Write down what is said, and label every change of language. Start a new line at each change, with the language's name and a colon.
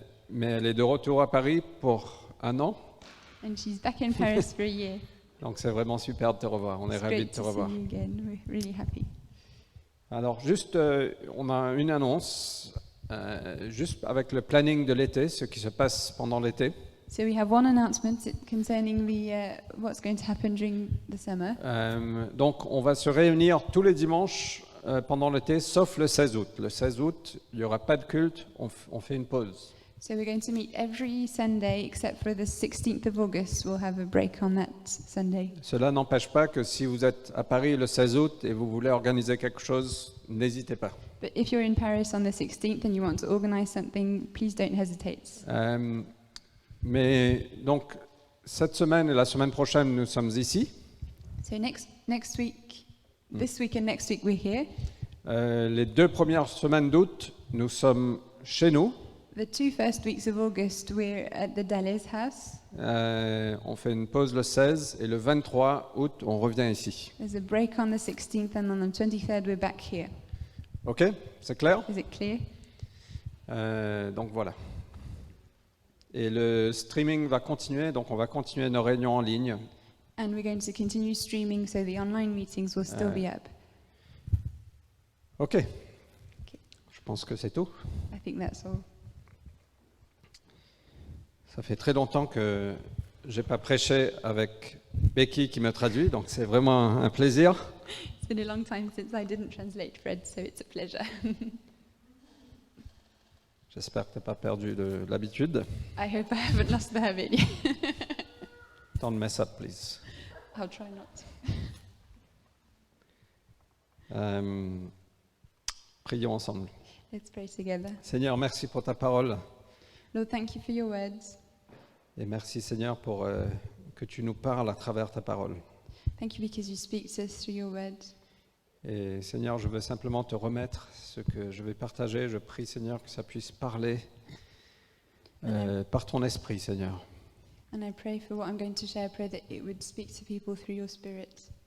French: Mais elle est de retour à Paris pour 1 an.
English: And she's back in Paris for a year.
French: Donc c'est vraiment super de te revoir. On est
English: It's
French: ravis de
English: great
French: te
English: to
French: revoir.
English: see you again. We're really happy.
French: Alors juste, on a une annonce, juste avec le planning de l'été, ce qui se passe pendant l'été.
English: So we have one announcement concerning what's going to happen during the summer.
French: Donc on va se réunir tous les dimanches pendant l'été, sauf le 16 août. Le 16 août, il n'y aura pas de culte, on fait une pause.
English: So we're going to meet every Sunday except for the 16th of August. We'll have a break on that Sunday.
French: Cela n'empêche pas que si vous êtes à Paris le 16 août et vous voulez organiser quelque chose, n'hésitez pas.
English: But if you're in Paris on the 16th and you want to organize something, please don't hesitate.
French: Mais donc, cette semaine et la semaine prochaine, nous sommes ici.
English: So next week, this week and next week we're here.
French: Les 2 premières semaines d'août, nous sommes chez nous.
English: The 2 first weeks of August we're at the Dales house.
French: On fait une pause le 16 et le 23 août, on revient ici.
English: There's a break on the 16th and on the 23rd we're back here.
French: Ok? C'est clair?
English: Is it clear?
French: Donc voilà. Et le streaming va continuer, donc on va continuer nos réunions en ligne.
English: And we're going to continue streaming, so the online meetings will still be up.
French: Ok. Je pense que c'est tout.
English: I think that's all.
French: Ça fait très longtemps que j'ai pas prêché avec Becky qui me traduit, donc c'est vraiment un plaisir.
English: It's been a long time since I didn't translate Fred, so it's a pleasure.
French: J'espère que tu n'as pas perdu de l'habitude.
English: I hope I haven't lost the habit. Don't mess up, please. I'll try not.
French: Prions ensemble.
English: Let's pray together.
French: Seigneur, merci pour ta parole.
English: Lord, thank you for your words.
French: Et merci, Seigneur, pour que tu nous parles à travers ta parole.
English: Thank you because you speak to us through your words.
French: Et Seigneur, je veux simplement te remettre ce que je vais partager. Je prie, Seigneur, que ça puisse parler par ton esprit, Seigneur.
English: And I pray for what I'm going to share. I pray that it would speak to people through your spirit.